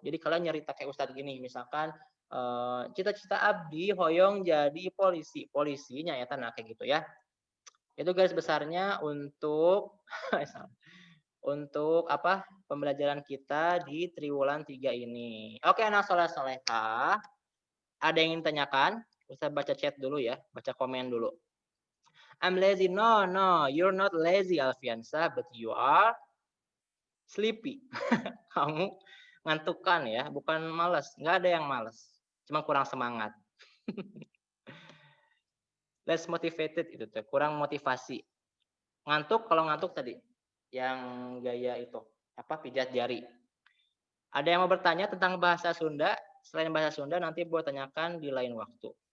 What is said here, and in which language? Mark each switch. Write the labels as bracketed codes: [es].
[id] Jadi kalian nyerita kayak Ustadz gini, misalkan cita-cita [su] abdi hoyong [id] jadi polisi, polisinya ya tanah kayak gitu ya. Itu garis besarnya untuk untuk apa pembelajaran kita di triwulan 3 ini. Oke, anak soleh solehah, ada yang ingin tanyakan? Ustaz baca chat dulu ya, baca komen dulu. [en] I'm lazy. No, you're not lazy, Alfiansa, but you are sleepy. [id] Kamu ngantukan ya, bukan malas. Nggak ada yang malas, cuma kurang semangat. [en] Less motivated [id] itu tuh, kurang motivasi. Ngantuk, kalau ngantuk tadi yang gaya itu apa pijat jari. Ada yang mau bertanya tentang bahasa Sunda? Selain bahasa Sunda nanti buat tanyakan di lain waktu.